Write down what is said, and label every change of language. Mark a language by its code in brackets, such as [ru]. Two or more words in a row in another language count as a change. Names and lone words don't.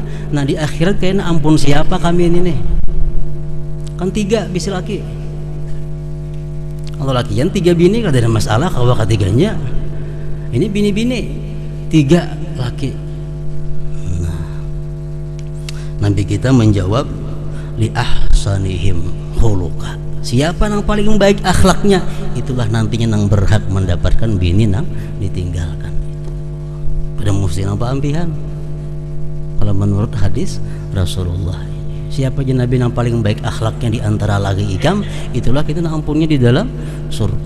[bjn] Nah di akhirat kayaknya ampun siapa kami ini nih, Kan 3 bisi laki. Kalau lakian 3 bini kada ada masalah, kalau ketiganya ini bini-bini 3 laki. [id] Nah, Nabi kita menjawab [ar] li ahsanihim khuluqa. [id] Siapa yang paling baik akhlaknya, itulah nantinya yang berhak mendapatkan bini yang ditinggalkan. Pada mesti nampak ampihan. Kalau menurut hadis Rasulullah, siapa aja Nabi yang paling baik akhlaknya di antara laki ikam, itulah kita ampunnya di dalam surga.